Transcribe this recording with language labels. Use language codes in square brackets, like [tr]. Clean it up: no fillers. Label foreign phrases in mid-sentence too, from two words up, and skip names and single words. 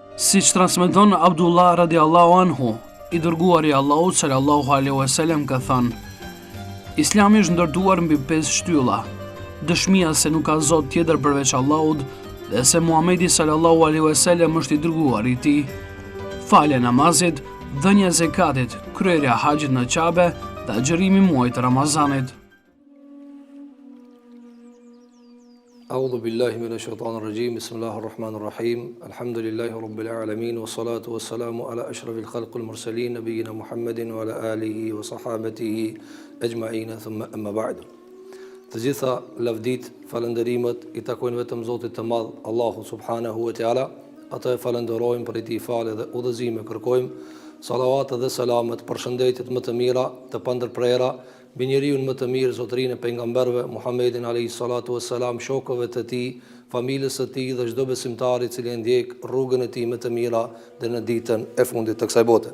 [sq] Si që transmeton Abdullah [ar] رضي الله عنه, [sq] i dërguari Allahut [ar] صلى الله عليه وسلم [sq] ka thënë: Islami është ndërtuar mbi 5 shtylla: dëshmia se nuk ka zot tjetër përveç Allahut dhe se Muhamedi [ar] صلى الله عليه وسلم [sq] është i dërguari i tij, falja e namazit, dhënia e zekatit, kryerja e haxhit në Kabe dhe agjërimi muajit të Ramazanit. [ar] أعوذ بالله من الشيطان الرجيم بسم الله الرحمن الرحيم الحمد لله رب العالمين والصلاة والسلام على أشرف الخلق المرسلين نبينا محمد وعلى آله وصحابته أجمعين ثم أما بعد. [sq] Të gjitha lavdit, falënderimet i takojnë vetëm Zotit të Madh, Allahu [ar] سبحانه وتعالى. [sq] Atë e falenderojmë për i tij falë dhe udhëzime kërkojmë. Salavat dhe selamet, përshëndetjet më të mira, të pandërprera mbi njeriun më të mirë, zotërinë e pejgamberëve Muhammedin [ar] عليه الصلاة والسلام, [sq] shokëve të tij, familjes së tij dhe çdo besimtar i cili ndjek rrugën e tij më të mira deri në ditën e fundit të kësaj bote.